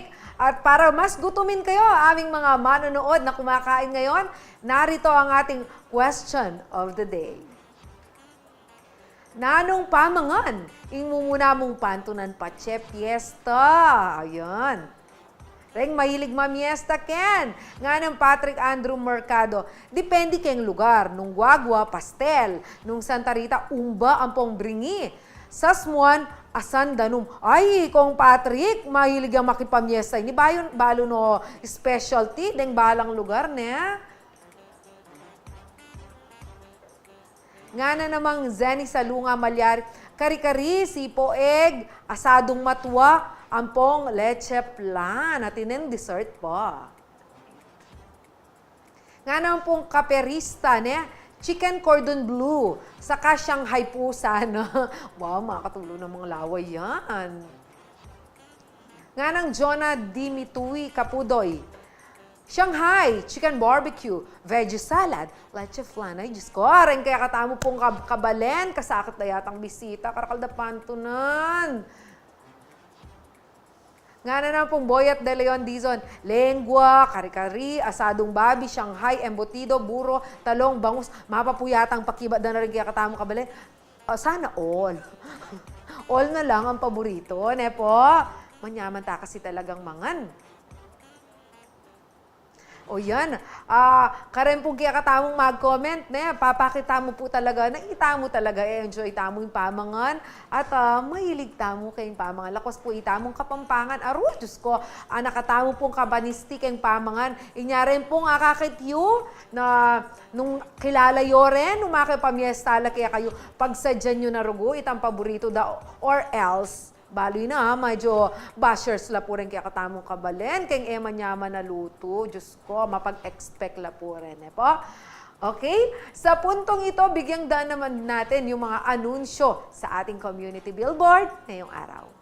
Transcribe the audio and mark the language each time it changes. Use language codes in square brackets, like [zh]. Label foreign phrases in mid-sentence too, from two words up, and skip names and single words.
[tl] At para mas gutumin kayo, aming mga manonood na kumakain ngayon, narito ang ating [en] question of the day. [pam] Nanong pamangan, ingmumuna mong pantunan patse piyesta. Ayan. Reng mahilig mamiesta ken. Nga ng Patrick Andrew Mercado. Depende keng lugar. Nung Guagua, pastel. Nung Santa Rita, umba ang pong bringi. Sa Smuan, asan danum. Ay, kong Patrick, mahilig ang makipamiesta. Ini bayon balo no specialty deng balang lugar ne. Nga na namang Zenny Salunga Malyari. Kari-kari, sipo egg, asadong matwa, ampong leche flan at inin dessert pa. Nga naman pong kaperista, [en] chicken cordon bleu, [pam] saka Shanghai pusa, no? Wow, [tl] makakatulo ng mga laway yan. [pam] Nga ng Jonah Dimitui Kapudoy, Shanghai, [en] chicken barbecue, veggie salad, [pam] leche flan. Ay, Diyos ko, rin kaya katamo pong kabalen, kasakit na yatang bisita, karakalda pantunan. Nga na naman pong Boyat de Leon Dizon, lengua, kari-kari, asadong babi, Shanghai, embutido, buro, talong, bangus, mapapuyatang pakibat na rin kaya katamo kabalen. [tl] Sana all. All na lang ang paborito, ne po? [pam] Manyaman ta kasi talagang mangan. O yan, karen po kaya katamong mag-comment, papakita mo po talaga, nakita mo talaga, enjoy tamo yung pamangan, at mahilig tamo kayong pamangan. Lakos po itamong kapampangan, Diyos ko, nakatamo pong kabanisti kayong pamangan. Inyaren po nga kakityo, na nung kilala yoren, nung makipamiestala kaya kayo, pagsadyan nyo na rugo, itang paborito da, [en] or else, [pam] baloy na, medyo bashers la po rin kaya katamong kabalen, kaya ema nyaman na luto. Diyos ko, mapag-expect la po rin. Po? Okay? [tl] Sa puntong ito, bigyang daan naman natin yung mga anunsyo sa ating community billboard ngayong araw.